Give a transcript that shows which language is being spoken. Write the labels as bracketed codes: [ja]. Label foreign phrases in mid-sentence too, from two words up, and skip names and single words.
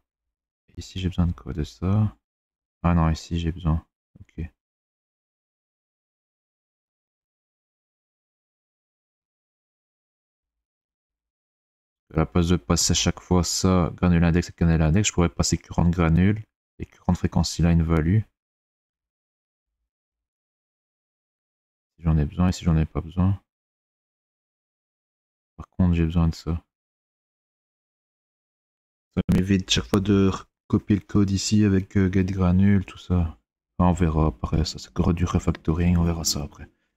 [fr] Ici, j'ai besoin de quoi? De ça. Ah non, ici, j'ai besoin. Ok. À la place de passer à chaque fois ça, [en] granule index [fr] et [en] granule index, [fr] je pourrais passer [en] current granule [fr] et [en] current frequency line value. [fr] Si j'en ai besoin et si j'en ai pas besoin. Par contre, j'ai besoin de ça. Ça m'évite chaque fois de copier le code ici avec [en] get granule, [fr] tout ça. Enfin, on verra après, ça c'est encore du refactoring, on verra ça après.